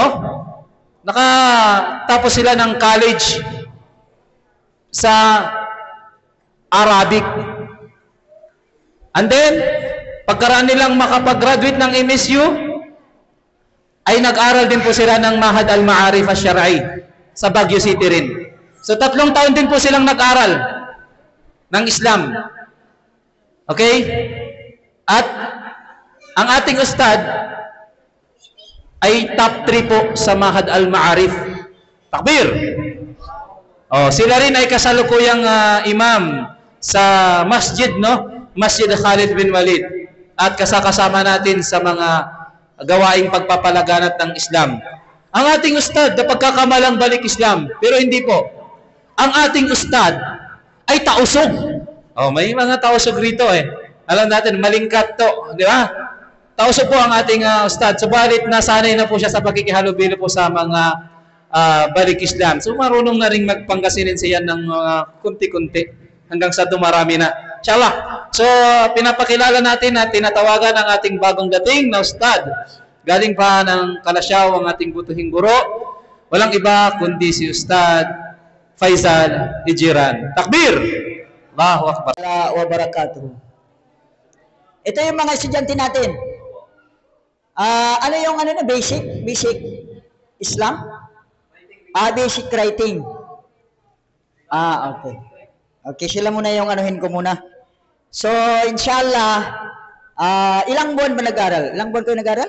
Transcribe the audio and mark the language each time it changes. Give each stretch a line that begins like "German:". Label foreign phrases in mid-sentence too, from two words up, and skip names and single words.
Filipino: Nakatapos sila ng college sa Arabic.
English: And then,
Filipino: pagkaraan nilang makapag-graduate ng MSU, ay nag-aral din po sila ng Mahad al-Ma'arif al-Syar'i sa Baguio City rin. So 3 taon din po silang nag-aral ng Islam. Okay? At ang ating ustad ay top 3 po sa Mahad al-Ma'arif. Takbir! Sila rin ay kasalukuyang imam sa masjid, no? Masjid Khalid bin Walid. At kasama natin sa mga gawaing pagpapalaganap ng Islam. Ang ating ustad na pagkakamalang balik Islam, pero hindi po. Ang ating ustad ay tausog. May mga tausog rito Alam natin, malingkat to, di ba? Tausog po ang ating ustad. Subalit, nasanay na po siya sa pagkikihalubilo po sa mga balik Islam. So, marunong na rin magpanggasinin siya ng kunti-kunti hanggang sa dumarami na. Inshallah. So, pinapakilala natin at tinatawagan ang ating bagong dating na ustad. Galing pa ng Kalasyaw ang ating butuhing guro. Walang iba kundi si Ustad Faisal Ijiran. Takbir!
Arabic: Allahu Akbar. Wa barakatuh.
Filipino: Ito yung mga estudyante natin. Ano yung
English: basic Islam? Basic writing. Okay.
Filipino: Okay, sila muna yung anuhin ko muna. So, inshallah, ilang buwan ba nag-aral? Ilang buwan kayo nag-aral?